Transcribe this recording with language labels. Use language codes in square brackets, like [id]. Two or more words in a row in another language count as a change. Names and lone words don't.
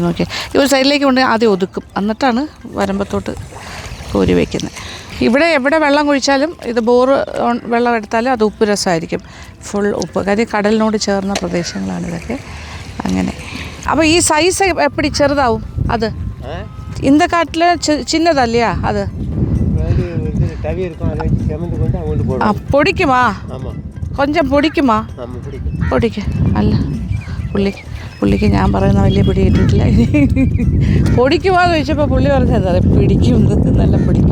[ml] നോക്കിയാൽ ഈ ഒരു സൈഡിലേക്ക് കൊണ്ട് ആദ്യം ഒതുക്കും, എന്നിട്ടാണ് വരമ്പത്തോട്ട് കോരി വയ്ക്കുന്നത്. ഇവിടെ എവിടെ വെള്ളം കുഴിച്ചാലും, ഇത് ബോർ വെള്ളം എടുത്താലും അത് ഉപ്പ് രസമായിരിക്കും, ഫുൾ ഉപ്പ്. കാര്യം കടലിനോട് ചേർന്ന പ്രദേശങ്ങളാണ് ഇതൊക്കെ. അങ്ങനെ അപ്പോൾ ഈ സൈസ് എപ്പടി ചെറുതാവും അത്? [ta] இந்த காட்டில் சின்னதல்லையா அது? பொடிக்குமா, கொஞ்சம் பொடிக்குமா, பொடிக்கு. [ml] അല്ല പുള്ളിക്ക് ഞാൻ പറയുന്ന വലിയ പിടി കിട്ടിയിട്ടില്ല. പൊടിക്കുമാന്ന് ചോദിച്ചപ്പോൾ പുള്ളി പറഞ്ഞത് പിടിക്കും, നല്ല പിടിക്കും.